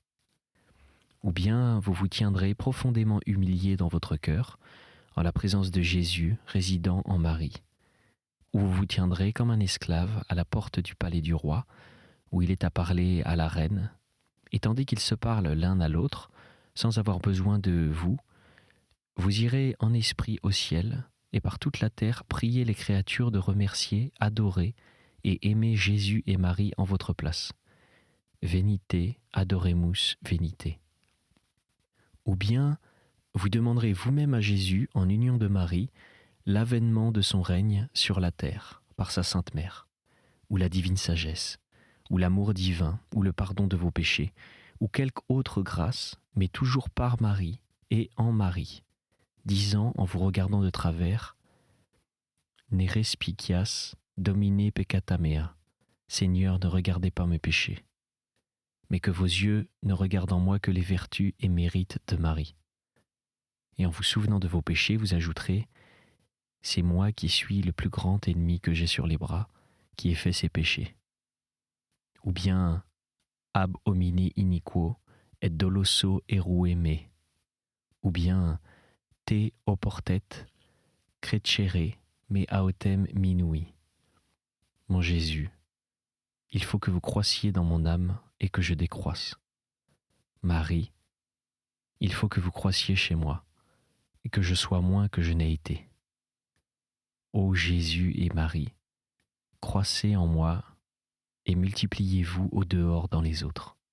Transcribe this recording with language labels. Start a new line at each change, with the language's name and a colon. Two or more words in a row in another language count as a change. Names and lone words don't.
French: Ou bien vous vous tiendrez profondément humilié dans votre cœur, en la présence de Jésus résidant en Marie, ou vous vous tiendrez comme un esclave à la porte du palais du roi, où il est à parler à la reine, et tandis qu'ils se parlent l'un à l'autre, sans avoir besoin de vous, vous irez en esprit au ciel, et par toute la terre prier les créatures de remercier, adorer et aimer Jésus et Marie en votre place.
Latin: Venite, adoremus, venite.
French: Ou bien, vous demanderez vous-même à Jésus, en union de Marie, l'avènement de son règne sur la terre, par sa Sainte Mère, ou la divine sagesse, ou l'amour divin, ou le pardon de vos péchés, ou quelque autre grâce, mais toujours par Marie et en Marie, disant en vous regardant de travers,
Latin: Ne respicias domine peccata mea,
French: Seigneur, ne regardez pas mes péchés, mais que vos yeux ne regardent en moi que les vertus et mérites de Marie. Et en vous souvenant de vos péchés, vous ajouterez, c'est moi qui suis le plus grand ennemi que j'ai sur les bras, qui ai fait ces péchés. Ou bien,
Latin: ab homine iniquo et doloso erue me.
French: Ou bien,
Latin: te oportet crecere me autem minui.
French: Mon Jésus, il faut que vous croissiez dans mon âme et que je décroisse. Marie, il faut que vous croissiez chez moi et que je sois moins que je n'ai été. Ô Jésus et Marie, croissez en moi et multipliez-vous au dehors dans les autres.